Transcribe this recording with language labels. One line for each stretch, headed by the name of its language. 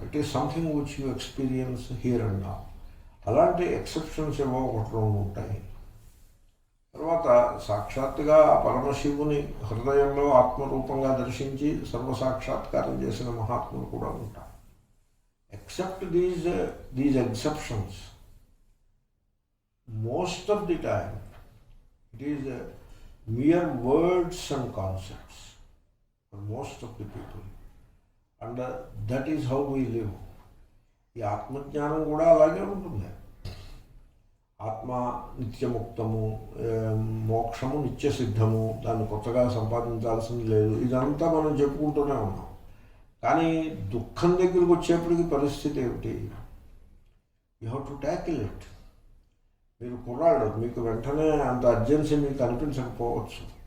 English: It is something which you experience here and now.
Telugu: అలాంటి exceptions ఏవో 1-2 ఉంటాయి. తర్వాత సాక్షాత్తుగా పరమశివుని హృదయంలో ఆత్మరూపంగా దర్శించి సర్వసాక్షాత్కారం చేసిన మహాత్ములు కూడా ఉంటారు.
English: Except these exceptions, most of the time it is mere words and concepts for most of the people, and that is how we live.
Telugu: ఈ ఆత్మజ్ఞానం కూడా అలాగే ఉంటుంది. ఆత్మ నిత్యముక్తము, మోక్షము నిత్యసిద్ధము, దాన్ని కొత్తగా సంపాదించాల్సింది లేదు. ఇదంతా మనం చెప్పుకుంటూనే ఉన్నాం. కానీ దుఃఖం దగ్గరికి వచ్చేప్పటికి పరిస్థితి ఏమిటి?
English: You have to tackle it.
Telugu: మీరు కుర్రాళ్ళు, మీకు వెంటనే అంత అర్జెన్సీ మీకు అనిపించకపోవచ్చు.